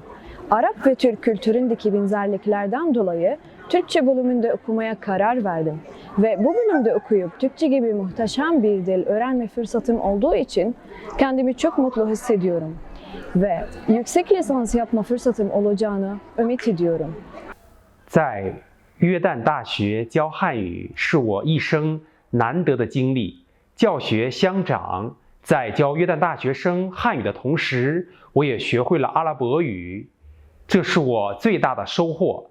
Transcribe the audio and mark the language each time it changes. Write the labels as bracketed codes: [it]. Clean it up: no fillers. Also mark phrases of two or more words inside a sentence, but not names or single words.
[tr] Arap ve Türk kültüründeki benzerliklerden dolayı Türkçe bölümünde okumaya karar verdim. Ve bu bölümde okuyup Türkçe gibi muhteşem bir dil öğrenme fırsatım olduğu için kendimi çok mutlu hissediyorum. Ve yüksek lisans yapma fırsatım olacağını ümit ediyorum. [zh] 在约旦大学教汉语是我一生难得的经历。教学相长，在教约旦大学生汉语的同时，我也学会了阿拉伯语，这是我最大的收获。